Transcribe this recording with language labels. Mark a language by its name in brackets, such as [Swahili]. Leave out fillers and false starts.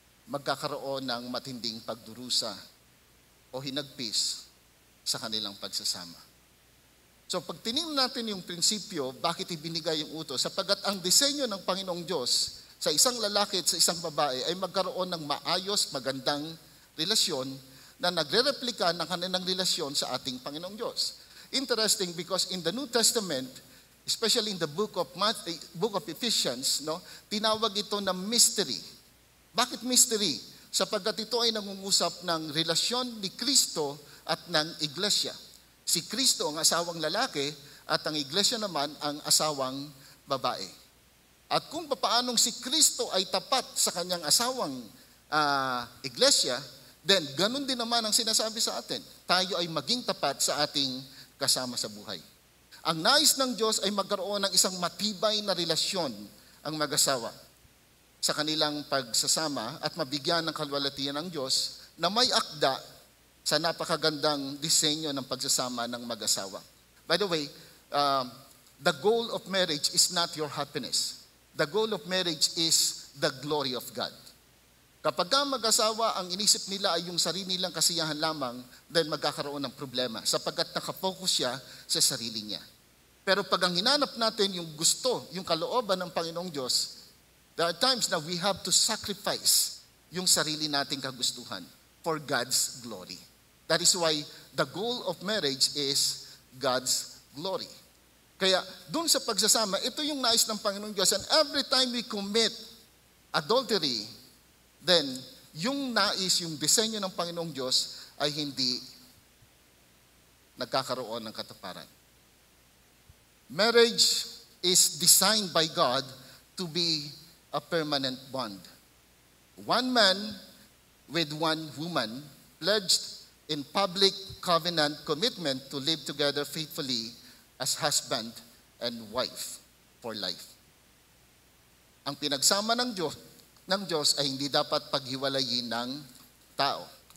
[Filipino] Magkakaroon ng matinding pagdurusa o hinagpis sa kanilang pagsasama. So pag tinignan natin yung prinsipyo, bakit ibinigay yung utos? Sapagat ang disenyo ng Panginoong Diyos sa isang lalaki at sa isang babae ay magkaroon ng maayos, magandang relasyon na nagre-replika ng kanilang relasyon sa ating Panginoong Diyos. [English] Interesting because in the New Testament, especially in the book of Ephesians, no, [Filipino] tinawag ito na [English] mystery. [Filipino] Bakit mystery? Sapagkat ito ay nangungusap ng relasyon ni Kristo at ng Iglesia. Si Kristo ang asawang lalaki at ang Iglesia naman ang asawang babae. At kung paanong si Kristo ay tapat sa kanyang asawang Iglesia, then ganun din naman ang sinasabi sa atin. Tayo ay maging tapat sa ating kasama sa buhay. Ang nais ng Diyos ay magkaroon ng isang matibay na relasyon ang mag-asawa sa kanilang pagsasama at mabigyan ng kalwalatian ng Diyos na may akda sa napakagandang disenyo ng pagsasama ng mag-asawa. [English] By the way, the goal of marriage is not your happiness. The goal of marriage is the glory of God. [Filipino] Kapag ang mag-asawa, ang inisip nila ay yung sarili nilang kasiyahan lamang, then magkakaroon ng problema sapagkat nakafocus siya sa sarili niya. Pero pag ang hinanap natin yung gusto, yung kalooban ng Panginoong Diyos, [English] there are times [Filipino] na [English] we have to sacrifice [Filipino] yung sarili nating kagustuhan [English] for God's glory. That is why the goal of marriage is God's glory. [Filipino] Kaya dun sa pagsasama, ito yung nais ng Panginoong Diyos. [English] And every time we commit adultery, then [Filipino] yung nais, yung disenyo ng Panginoong Diyos ay hindi nagkakaroon ng katuparan. [English] Marriage is designed by God to be a permanent bond. One man with one woman pledged in public covenant commitment to live together faithfully as husband and wife for life. [Filipino] Ang pinagsama ng Diyos ay hindi dapat paghiwalayin ng tao.